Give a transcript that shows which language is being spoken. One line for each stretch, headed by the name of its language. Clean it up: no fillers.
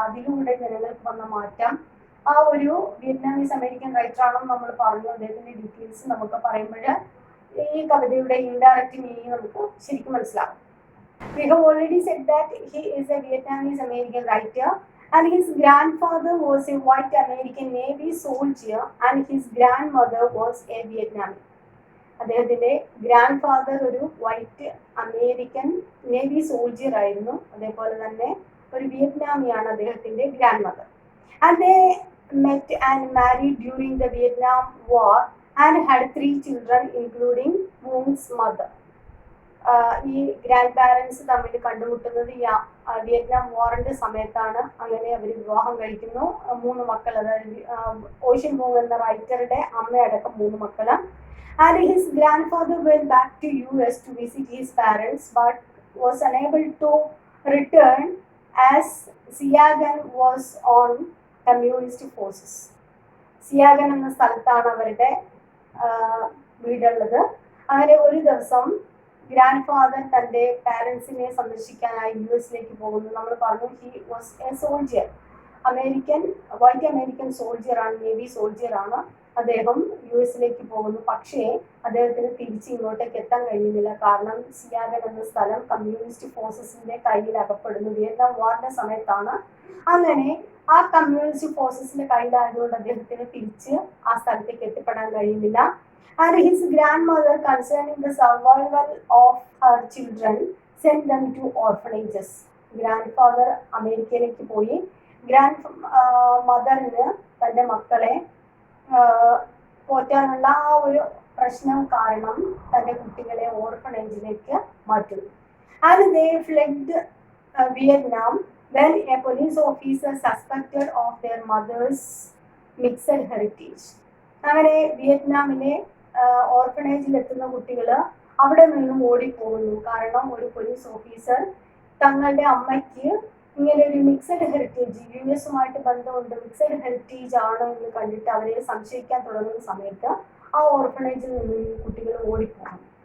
Malayalam: അതിലൂടെ ജനങ്ങൾക്ക് വന്ന മാറ്റം, ആ ഒരു വിയറ്റ്നാമീസ് അമേരിക്കൻ റൈറ്റർ ആണെന്ന് നമ്മൾ പറഞ്ഞു. അദ്ദേഹത്തിന്റെ ഡീറ്റെയിൽസ് നമുക്ക് പറയുമ്പോൾ ഈ കവിതയുടെ ഇൻഡയറക്റ്റ് മീനിങ് നമുക്ക് ശരിക്കും മനസ്സിലാവും.
English: We have already said that he is a Vietnamese American writer and his grandfather was a white American Navy soldier and his grandmother was a Vietnamese.
Malayalam: അദ്ദേഹത്തിന്റെ ഗ്രാൻഡ് ഫാദർ ഒരു white American navy soldier ആയിരുന്നു. അതേപോലെ തന്നെ ഒരു വിയറ്റ്നാമിയാണ് അദ്ദേഹത്തിന്റെ grand mother.
English: And they met and married during the Vietnam war and had 3 children including Vuong's mother.
Malayalam: ഈ grand parents തമ്മിൽ കണ്ടുമുട്ടുന്നത് ഈ വിയറ്റ്നാം വാറിന്റെ സമയത്താണ്. അങ്ങനെ അവർ വിവാഹം കഴിക്കുന്നു. 3 മക്കൾ, അതായത് ഓഷ്യൻ വൂങ് എന്ന റൈറ്ററുടെ അമ്മയടക്കം 3 മക്കള്.
English: And his grandfather went back to US to visit his parents but was unable to return as Siagan was on communist forces.
Malayalam: സിയാഗൻ എന്ന സ്ഥലത്താണ് അവരുടെ വീടുള്ളത്. അങ്ങനെ ഒരു ദിവസം ഗ്രാൻഡ് ഫാദർ തൻ്റെ പാരൻസിനെ സന്ദർശിക്കാനായി US പോകുന്നു. നമ്മൾ പറഞ്ഞു
English: He was a soldier, white American soldier ആണ്, navy soldier ആണ്.
Malayalam: അദ്ദേഹം US പോകുന്നു. പക്ഷേ അദ്ദേഹത്തിന് തിരിച്ച് ഇങ്ങോട്ടേക്ക് എത്താൻ കഴിയുന്നില്ല. കാരണം സിയാഗൻ എന്ന സ്ഥലം കമ്മ്യൂണിസ്റ്റ് ഫോഴ്സസിന്റെ കയ്യിൽ അകപ്പെടുന്നു. വിയറ്റ്നാം വാറിന്റെ സമയത്താണ്. അങ്ങനെ ആ കമ്മ്യൂണിസ്റ്റ് ഫോഴ്സസിന്റെ കയ്യിലായതുകൊണ്ട് അദ്ദേഹത്തിന് തിരിച്ച് ആ സ്ഥലത്തേക്ക് എത്തിപ്പെടാൻ കഴിയുന്നില്ല.
English: And his grand mother concerning the survival of her children send them to orphanages.
Malayalam: Grand father അമേരിക്കയിലേക്ക് പോയി. ഗ്രാൻഡ് മദറിന് തൻ്റെ മക്കളെ പോറ്റാനുള്ള ആ ഒരു പ്രശ്നം കാരണം തൻ്റെ കുട്ടികളെ ഓർഫണേജിലേക്ക് മാറ്റുന്നു.
English: And they fled Vietnam when a police officer suspected of their mother's mixed heritage.
Malayalam: അങ്ങനെ വിയറ്റ്നാമിലെ ഓർഫണേജിൽ എത്തുന്ന കുട്ടികൾ അവിടെ നിന്നും ഓടിപ്പോകുന്നു. കാരണം ഒരു പോലീസ് ഓഫീസർ തങ്ങളുടെ അമ്മയ്ക്ക് ഇങ്ങനെ ഒരു മിക്സഡ് ഹെറിറ്റേജ്, US ബന്ധമുണ്ട്, മിക്സഡ് ഹെറിറ്റേജ് ആണ് എന്ന് കണ്ടിട്ട് അവരെ സംശയിക്കാൻ തുടങ്ങുന്ന സമയത്ത് ആ ഓർഫണേജിൽ നിന്നും ഈ കുട്ടികൾ ഓടിപ്പോകും.